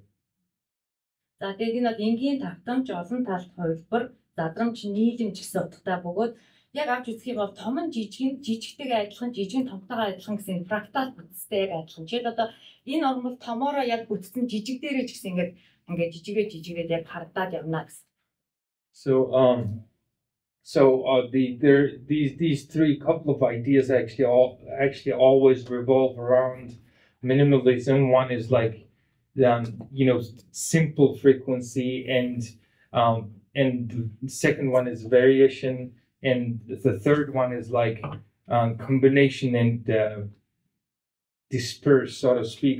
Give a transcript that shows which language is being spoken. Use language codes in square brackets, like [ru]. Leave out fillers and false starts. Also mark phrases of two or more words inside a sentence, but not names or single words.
[mn] За тэгээд энэ бол энгийн тавтамж олон талт хувилбар, задрамж, нийлэмж гэсэн утгатай бөгөөд яг авч үзэх юм бол том нь жижигтэйгээ адилхан, жижиг нь томтойгоо адилхан гэсэн фрактал бүтцтэй яг адилхан. Жишээд одоо энэ ормол томоороо яг бүтцэн жижиг дээрээ ч гэсэн ингээд жижигээд яг хардаад явна гэсэн. [en] These three couple of ideas actually always revolve around minimalism. One is like simple frequency, and the second one is variation, and the third one is like combination and disperse, so to speak.